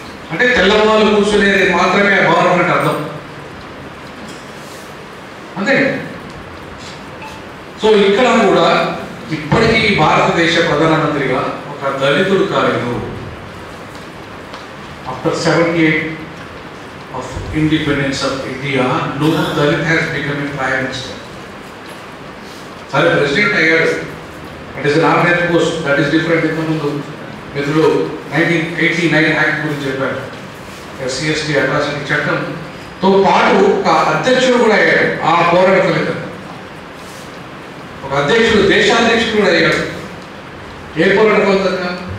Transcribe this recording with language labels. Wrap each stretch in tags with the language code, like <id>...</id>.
<te>అంటే తెల్లవాళ్ళు కూర్చునేది మాత్రమే ఆ భవనం అంటే అర్థం అంతే. సో ఇక్కడ కూడా ఇప్పటికీ భారతదేశ ప్రధానమంత్రిగా ఒక దళితుడు కాలేదు.</te> <en>After 78 of independence of India, no Dalit has become a prime minister.</en> <te>సరే ప్రెసిడెంట్ అయ్యాడు,</te> <en>It is an ordinary post, that is different.</en> <te>ఇంతకుముందు మిత్రులు 1989 యాక్ట్ గురించి చెప్పారు, SC/ST అట్రాసిటీ చట్టంతో పాటు ఒక అధ్యక్షుడు కూడా అయ్యాడు. ఆ పోరాట ఫలితం ఒక అధ్యక్షుడు, దేశాధ్యక్షుడు కూడా అయ్యాడు. ఏ పోరాట ఫలితంగా?</te>